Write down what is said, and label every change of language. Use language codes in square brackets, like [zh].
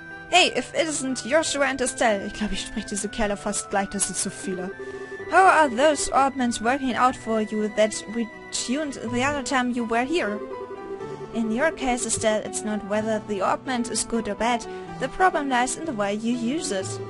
[en] Hey, if it isn't Joshua and Estelle. [de] Ich glaube, ich spreche diese Kerle fast gleich, das sind zu viele. [en] How are those orbments working out for you that we tuned the other time you were here? In your case, Estelle, it's not whether the orbment is good or bad. The problem lies in the way you use it.